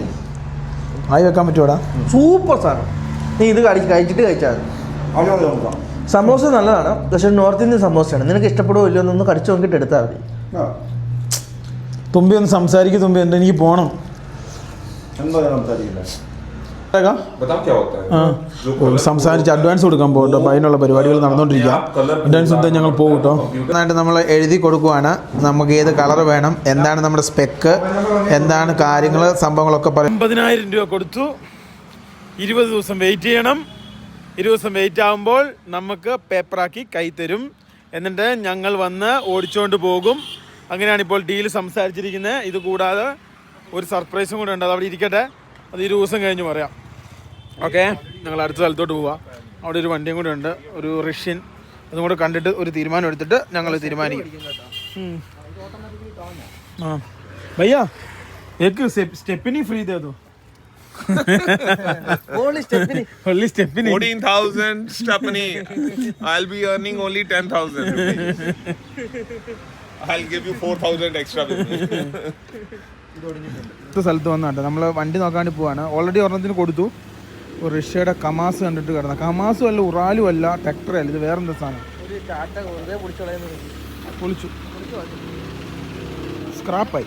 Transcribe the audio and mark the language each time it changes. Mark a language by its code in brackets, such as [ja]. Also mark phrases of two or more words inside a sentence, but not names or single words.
[ml] ആയി വെക്കാൻ പറ്റുമോടാ? സൂപ്പർ സാധനം. നീ ഇത് കഴിച്ചിട്ട് കഴിച്ചാൽ നോക്കാം. സമോസ നല്ലതാണ്, പക്ഷെ നോർത്ത് ഇന്ത്യൻ സമോസയാണ്. നിനക്ക് ഇഷ്ടപ്പെടുമോ ഇല്ലയോ എന്നൊന്ന് കടിച്ചു നോക്കിയിട്ട് എടുത്താൽ മതി. തുമ്പി ഒന്ന് സംസാരിക്കും. തുമ്പി ഉണ്ട്, എനിക്ക് പോകണം. എന്തോ ഞാൻ സംസാരിക്കില്ല. [hi] बताओ क्या होता है? [ml] സംസാരിച്ച് അഡ്വാൻസ് കൊടുക്കാൻ പോകും കേട്ടോ. അപ്പോൾ അതിനുള്ള പരിപാടികൾ നടന്നുകൊണ്ടിരിക്കുക. അഡ്വാൻസ് കൊടുത്താൽ ഞങ്ങൾ പോകും കേട്ടോ. നന്നായിട്ട് നമ്മൾ എഴുതി കൊടുക്കുവാണ്. നമുക്ക് ഏത് കളർ വേണം, എന്താണ് നമ്മുടെ സ്പെക്ക്, എന്താണ് കാര്യങ്ങൾ, സംഭവങ്ങളൊക്കെ പറയും. 50,000 രൂപ കൊടുത്തു. 20 ദിവസം വെയിറ്റ് ചെയ്യണം. 20 ദിവസം വെയിറ്റ് ആകുമ്പോൾ നമുക്ക് പേപ്പറാക്കി കൈ തരും. എന്നിട്ട് ഞങ്ങൾ വന്ന് ഓടിച്ചുകൊണ്ട് പോകും. അങ്ങനെയാണ് ഇപ്പോൾ ഡീൽ സംസാരിച്ചിരിക്കുന്നത്. ഇത് കൂടാതെ ഒരു സർപ്രൈസും കൂടെ ഉണ്ട്. അത് അവിടെ ഇരിക്കട്ടെ, അത് 20 ദിവസം കഴിഞ്ഞ് പറയാം. ഓക്കെ, ഞങ്ങൾ അടുത്ത സ്ഥലത്തോട്ട് പോവാം. അവിടെ ഒരു വണ്ടിയും കൂടെ ഉണ്ട്, ഒരു റഷ്യൻ. അതും കൂടെ കണ്ടിട്ട് ഒരു തീരുമാനം എടുത്തിട്ട് ഞങ്ങൾ തീരുമാനിക്കും. [hi] ആ ഭയ്യ एक स्टेपनी फ्री दे दो. [en] Only Stephanie. Only Stephanie. 14,000 Stephanie. I'll be earning only 10,000 rupees. I'll give you 4,000 extra with me. [ml] സ്ഥലത്ത് വന്നാട്ടെ നമ്മൾ വണ്ടി നോക്കാൻ വേണ്ടി പോവാണ്. ഓൾറെഡി ഒരെണ്ണത്തിന് കൊടുത്തു. ഒരു റഷ്യയുടെ കമാസ് കണ്ടിട്ട് കിടന്ന. കമാസും അല്ല, ഉറാലും അല്ല, ട്രാക്ടറും അല്ല, ഇത് വേറെന്താ സാധനം. പൊളിച്ചു, സ്ക്രാപ്പായി.